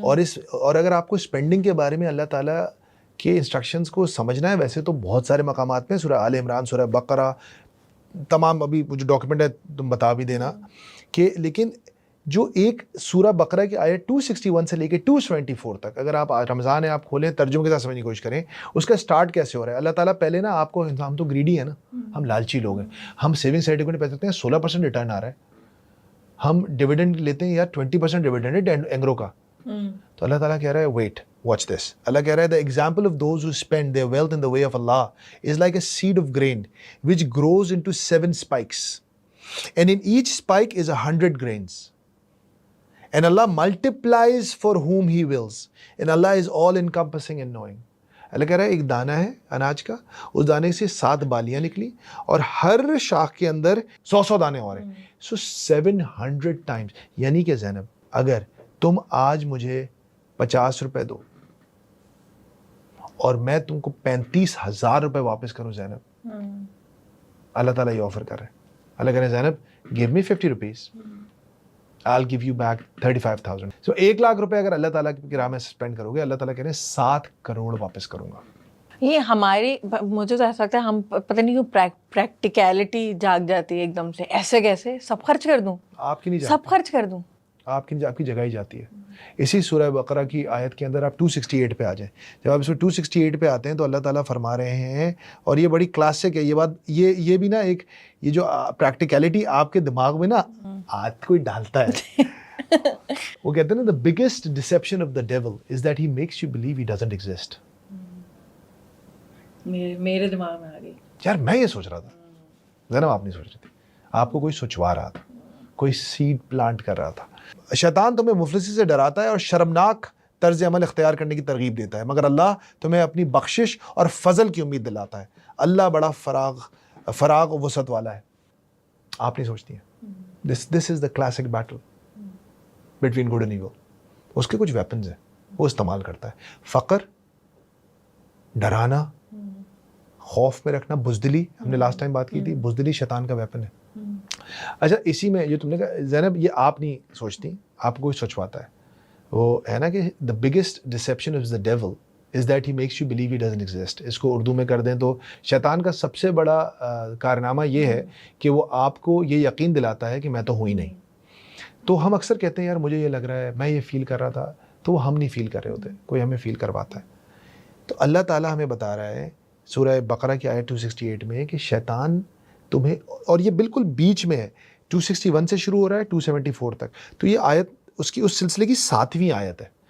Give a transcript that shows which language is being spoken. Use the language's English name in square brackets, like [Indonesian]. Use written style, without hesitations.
[Urdu] اور اگر آپ کو اسپینڈنگ کے بارے میں اللہ تعالیٰ کے انسٹرکشنز کو سمجھنا ہے, ویسے تو بہت سارے مقامات میں, سورہ آل عمران, سورہ بقرہ, تمام ابھی جو ڈاکیومنٹ ہے تم بتا بھی دینا کہ, لیکن جو ایک سورہ بقرہ کی آیت 261 سے لے کے 274 تک, اگر آپ رمضان ہے آپ کھولیں, ترجمے کے ساتھ سمجھنے کی کوشش کریں, اس کا سٹارٹ کیسے ہو رہا ہے. اللہ تعالیٰ پہلے نا آپ کو, ہم تو گریڈی ہیں نا, ہم لالچی لوگ ہیں, ہم سیونگ سرٹیفکیٹ پہ سکتے ہیں 16% ریٹرن آ رہا ہے, ہم ڈیویڈنڈ لیتے ہیں یار 20% ڈیویڈنڈ ہے اینگرو کا. تو اللہ تعالیٰ کہہ رہا ہے [English] Wait watch this. [Urdu] اللہ کہہ رہا ہے [English] the example of those who spend their wealth in the way of Allah is like a seed of grain which grows into 7 spikes, and in each spike is 100 grains, and Allah multiplies for whom He wills, and Allah is all encompassing and knowing. [Urdu] اللہ کہہ رہا ہے ایک دانہ ہے اناج کا, اس دانے سے 7 بالیاں نکلی, اور ہر شاخ کے اندر 100 دانے اور ہیں. سو 700 ٹائمز. یعنی کہ زینب, اگر تم آج مجھے 50 روپے دو اور میں تم کو 35,000 روپے واپس کروں زینب, اللہ تعالیٰ یہ آفر کر رہے ہیں. اللہ کہہ رہے ہیں زینب [English] give me 50 rupees, I'll give you back 35,000. [Urdu] So 1 lakh روپے اگر اللہ تعالیٰ کی راہ میں اسپینڈ کرو گے, اللہ تعالیٰ کہہ رہے ہیں 7 کروڑ واپس کروں گا. یہ ہماری, مجھے تو ایسا لگتا ہے ہم پتہ نہیں کیوں پریکٹیکلٹی جاگ جاتی ہے ایک دم سے, ایسے کیسے سب خرچ کر دوں, آپ کی نہیں جاتی, سب خرچ کر دوں, آپ کی جگہ ہی جاتی ہے. اسی سورہ بقرہ کی آیت کے اندر آپ 268 پہ آ جائیں. جب آپ اس میں 268 پہ آتے ہیں تو اللہ تعالیٰ فرما رہے ہیں, اور یہ بڑی کلاسک ہے یہ بات, یہ بھی نا ایک, یہ جو پریکٹیکلٹی آپ کے دماغ میں نا آج کوئی ڈالتا ہے. وہ کہتے ہیں نا [English] the biggest deception of the devil is that he makes you believe he doesn't exist. [Urdu] میرے دماغ میں آ گئی یار, میں یہ سوچ رہا تھا, زینب آپ نہیں سوچ رہی تھی, آپ کو کوئی سوچوا رہا تھا, کوئی سیڈ پلانٹ کر رہا تھا. شیطان تمہیں مفلسی سے ڈراتا ہے اور شرمناک طرز عمل اختیار کرنے کی ترغیب دیتا ہے, مگر اللہ تمہیں اپنی بخشش اور فضل کی امید دلاتا ہے. اللہ بڑا فراغ و وسعت والا ہے. آپ نہیں سوچتی ہیں. [English] This is the classic battle between good and evil. [Urdu] اس کے کچھ ویپنز ہیں وہ استعمال کرتا ہے. فقر, ڈرانا, خوف میں رکھنا, بزدلی, ہم نے لاسٹ ٹائم بات کی تھی, بزدلی شیطان کا ویپن ہے. اچھا اسی میں جو تم نے کہا زینب, یہ آپ نہیں سوچتی, آپ کو کوئی سوچواتا ہے. وہ ہے نا کہ [English] the biggest deception of the devil is that he makes you believe he doesn't exist. [Urdu] اس کو اردو میں کر دیں تو شیطان کا سب سے بڑا کارنامہ یہ ہے کہ وہ آپ کو یہ یقین دلاتا ہے کہ میں تو ہوں ہی نہیں. تو ہم اکثر کہتے ہیں یار مجھے یہ لگ رہا ہے, میں یہ فیل کر رہا تھا, تو وہ ہم نہیں فیل کر رہے ہوتے, کوئی ہمیں فیل کرواتا ہے. تو اللہ تعالیٰ ہمیں بتا رہا ہے سورہ بقرہ کی آیت 268 میں کہ شیطان تمہیں, اور یہ بالکل بیچ میں ہے, 261 سے شروع ہو رہا ہے 274 تک, تو یہ آیت اس کی اس سلسلے کی 7ویں آیت ہے.